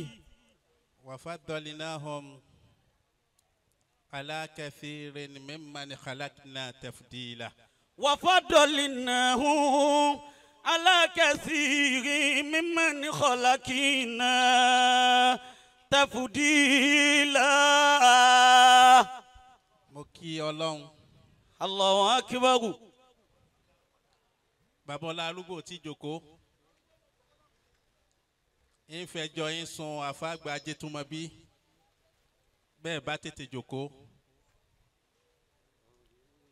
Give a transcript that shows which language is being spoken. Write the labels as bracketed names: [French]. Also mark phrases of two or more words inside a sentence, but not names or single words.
[Arabic] وفضلناهم على كثير ممن خلقنا تفضيلا. وفضلناه على كثير ممن خلقنا تفضيلا. [Yoruba] mo kí Ọlọ́run. [Arabic] الله أكبر. [Yoruba] Bàbá ọlá arúgbó tí jókòó. ń fẹjọ́ yín sun àfáàgbà Ajétúmọ̀bí. bẹ́ẹ̀ bá tètè jókòó.